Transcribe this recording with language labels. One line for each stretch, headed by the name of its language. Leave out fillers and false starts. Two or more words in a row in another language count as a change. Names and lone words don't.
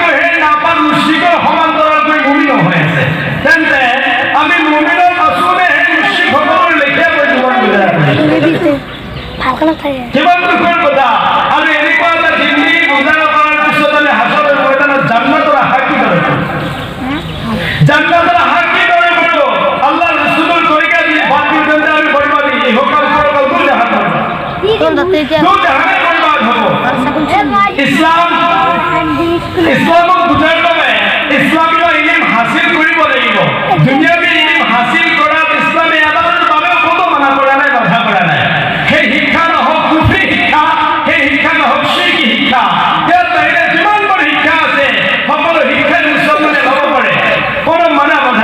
Assamese: সেই নাপাক মুশৰিকৰ সমান্তৰালকৈ মুমিন হৈ আছে তেন্তে আমি মুমিনত আছোঁ নে সেই মুশৰিকসকলৰ লেখীয়া কৰি জীৱন গুজাৰ কৰিছোঁ কিমান দুখৰ কথা আৰু এনেকুৱা এটা জিন্দগী গুজাৰ কৰাৰ পিছত আমি হাছৰৰ ময়দানত জান্নাতৰ আশা কি দৰে জান্নাতৰ আশা কি দৰে কৰোঁ আল্লাহ ৰাসূলৰ তৰিকা দি বাদ দিওঁ তেন্তে আমি বৰবাদি ইহকাল পৰকাল দু জাহান বৰবাদ হ'ব ইছলামক বুজাৰ বাবে ইছলামীয় ইলম হাসিল কৰিব লাগিব দুনিয়াবী ইলম হাসিল কৰাত ইছলামে আদালৰ বাবে কোনো মানা কৰা নাই বাধা কৰা নাই সেই শিক্ষা নহওক কুফৰি শিক্ষা সেই শিক্ষা নহওক শিৰকি শিক্ষা ইয়াৰ বাহিৰে যিমানবোৰ শিক্ষা আছে সকলো শিক্ষাই মুছলমানে ল'ব পাৰে কোনো মানা